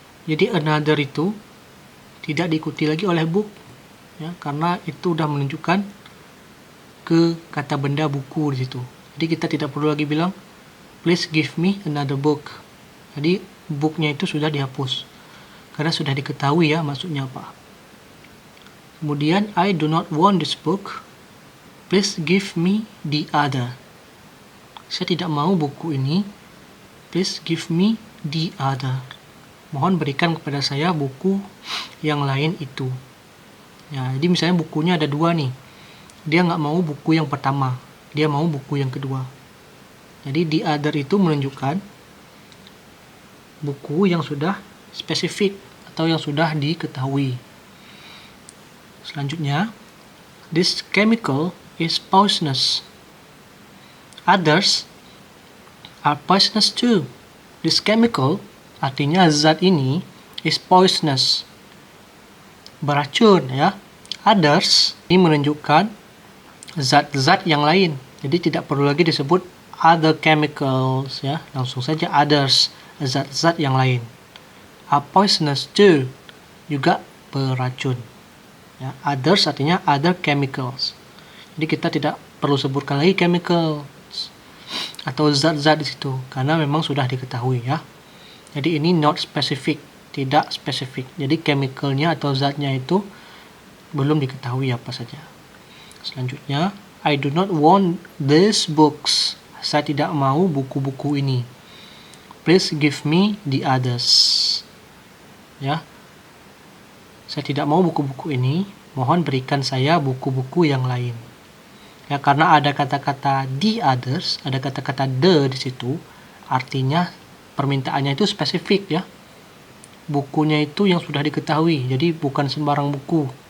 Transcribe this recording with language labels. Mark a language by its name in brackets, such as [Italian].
[Indonesian] Jadi another itu tidak diikuti lagi oleh book, ya, karena itu sudah menunjukkan ke kata benda buku di situ. Jadi kita tidak perlu lagi bilang [English] please give me another book. [Indonesian] Jadi booknya itu sudah dihapus karena sudah diketahui ya maksudnya apa. [English] Kemudian I do not want this book. Please give me the other. [Indonesian] Saya tidak mau buku ini. [English] Please give me the other. [Indonesian] Mohon berikan kepada saya buku yang lain itu. Ya, jadi misalnya bukunya ada 2 nih. Dia nggak mau buku yang pertama. Dia mau buku yang kedua. Jadi the other itu menunjukkan buku yang sudah spesifik atau yang sudah diketahui. [English] Selanjutnya, this chemical is poisonous. Others are poisonous too. This chemical [Indonesian] artinya zat ini [English] is poisonous, [Indonesian] beracun ya. Others ini menunjukkan zat-zat yang lain. Jadi tidak perlu lagi disebut other chemicals ya, langsung saja others, zat-zat yang lain. [English] Are poisonous too, [Indonesian] juga beracun. Ya, others artinya other chemicals. Jadi kita tidak perlu sebutkan lagi chemicals atau zat-zat di situ karena memang sudah diketahui ya. Jadi ini [English] not specific, [Indonesian] tidak spesifik. Jadi chemicalnya atau zatnya itu belum diketahui apa saja. [English] Selanjutnya, I do not want these books. [Indonesian] Saya tidak mau buku-buku ini. [English] Please give me the others. Ya. [Indonesian] Saya tidak mau buku-buku ini. Mohon berikan saya buku-buku yang lain. Ya, karena ada kata-kata the others, ada kata-kata the di situ, artinya permintaannya itu spesifik ya. Bukunya itu yang sudah diketahui, jadi bukan sembarang buku.